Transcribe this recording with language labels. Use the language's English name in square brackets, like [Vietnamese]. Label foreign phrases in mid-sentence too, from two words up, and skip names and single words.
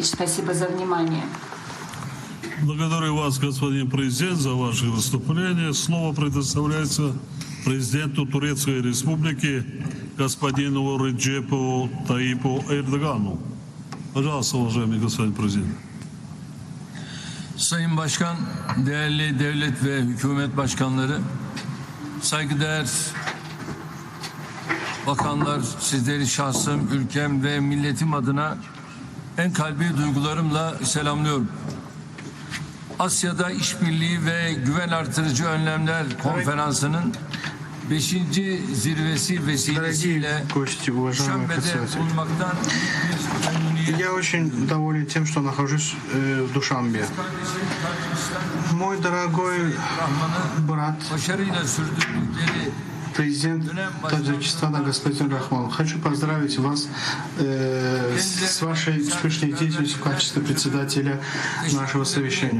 [Russian] Спасибо за внимание. Благодарю вас, господин президент, за ваше выступление. Слово предоставляется президенту Турецкой Республики господину Реджепу Таyyip'u Erdoğan'u. [Turkish] Pardon, [Russian] уважаемый господин президент. [Turkish] Sayın Başkan, değerli devlet ve hükümet başkanları, saygıdeğer bakanlar, sizleri şahsım, ülkem ve milletim adına en kalbi duygularımla selamlıyorum. Asya'da İşbirliği ve Güven Artırıcı Önlemler Konferansı'nın 5. zirvesi vesilesiyle Duşanbe'de bulunmaktan [Russian] Я очень доволен тем, что нахожусь в Душанбе. Мой дорогой брат, президент Таджикистана господин Рахмон, хочу поздравить вас с вашей успешной деятельностью в качестве председателя нашего совещания.